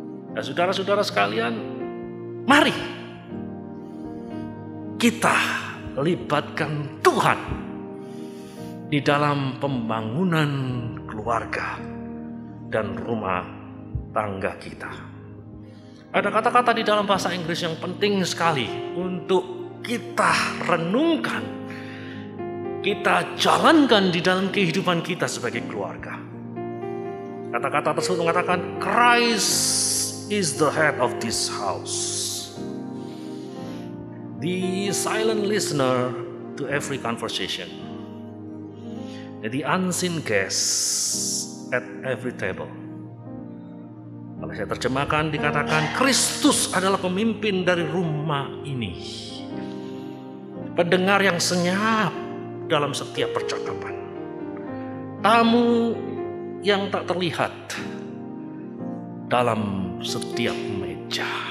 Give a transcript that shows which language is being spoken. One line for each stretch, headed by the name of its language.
Indonesian: Dan saudara-saudara sekalian, mari kita libatkan Tuhan di dalam pembangunan keluarga dan rumah tangga kita. Ada kata-kata di dalam bahasa Inggris yang penting sekali untuk kita renungkan, kita jalankan di dalam kehidupan kita sebagai keluarga. Kata-kata tersebut mengatakan,
English: Christ is the head of this house, the silent listener to every conversation, the unseen guest at every table.
Indonesian: Kalau saya terjemahkan dikatakan Kristus adalah pemimpin dari rumah ini, pendengar yang senyap dalam setiap percakapan, tamu yang tak terlihat dalam setiap meja.